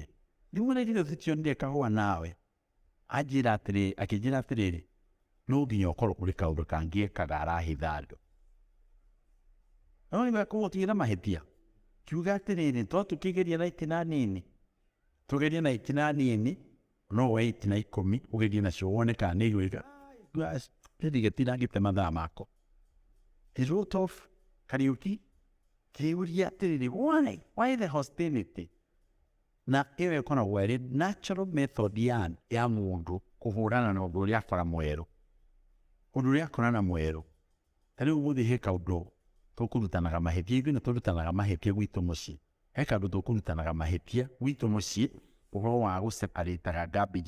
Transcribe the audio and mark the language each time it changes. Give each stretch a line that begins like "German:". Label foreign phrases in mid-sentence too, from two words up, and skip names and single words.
Kikuyu: Ndĩmwĩra ithuĩ tũtionire kahũa nawe. Akĩnjĩra atĩrĩrĩ no nginya ũkorwo kũrĩ kaũndũ kangĩekaga arahitha andũ. No nĩ kũmũtigĩra mahĩtia. Kiuga atĩrĩrĩ to tũkĩgeria na itina nini. Tũgerie na itina nini no woe itina 10 ũgerie nacio wone kana nĩ igwĩka. Ndigĩtinangĩte mathaa makwa.
English: He wrote off Kariuki.
Kikuyu: Kĩũria atĩrĩrĩ
English: why the hostility?
Kikuyu: Na ĩyo ĩkoragwo ĩrĩ
English: natural method
Kikuyu: ya mũndũ kũhũrana na ũndũ ũrĩa akora mwerũ. Ũndũ ũrĩa akorana mwerũ. Ta rĩu ũmũthĩ he kaũndũ tũkũrutanaga mahĩtia. Ithuĩ nĩ tũrutanaga mahĩtia gwitũ mũciĩ. He kaũndũ tũkũrutanaga mahĩtia gwitũ mũciĩ ũhoro wa gũseparĩtaga garbage.